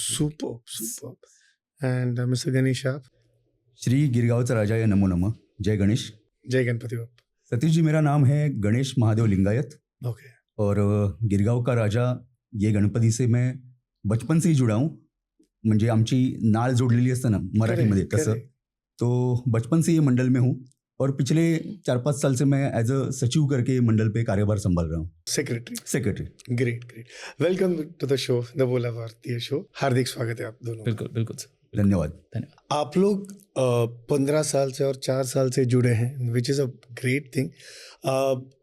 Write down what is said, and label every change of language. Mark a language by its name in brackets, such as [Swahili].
[English] Super. And mister Ganesh आप? [Marathi] श्री गिरगांवचा राजा या नमो नमः। जय गणेश। जय गणपति बप्पा। [Hindi] सतीश जी, मेरा नाम है गणेश महादेव लिंगायत [English] Okay. [Hindi] और गिरगाव का राजा ये गणपती से मैं बचपन से ही जुड़ा हूँ। [Marathi] म्हणजे आमची नाळ जोडलेली असतं ना मराठीमध्ये तसं। [Hindi] तो बचपन से ये मंडल में हूँ और पिछले 4-5 साल से मैं एज अ सचिव करके मंडल पे कार्यभार संभाल रहा हूँ। [English] Secretary. Great. Welcome to the show, the Bola Bharatiya show. [Hindi] हार्दिक स्वागत है आप दोनों। बिल्कुल सर। धन्यवाद। आप लोग 15 साल से और 4 साल से जुड़े हैं, [English] Which is a great thing.